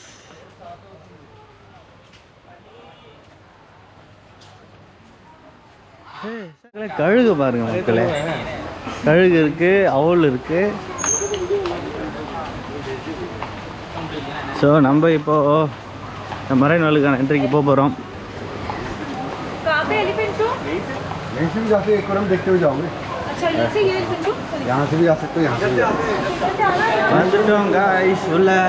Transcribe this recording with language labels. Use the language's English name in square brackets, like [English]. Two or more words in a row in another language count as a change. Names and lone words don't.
[Tamil] கழுகு பாருங்க மக்களே. கழுகு இருக்குது, அவுல் இருக்குது. ஸோ நம்ம இப்போது மரைன் வேர்ல்டுக்கான என்ட்ரிக்கு போக போகிறோம். [Hindi] यहाँ से भी जा सकते हो, यहाँ से भी जा सकते हो। [Tamil] வந்துட்டோம் காய்ஸ் உள்ள.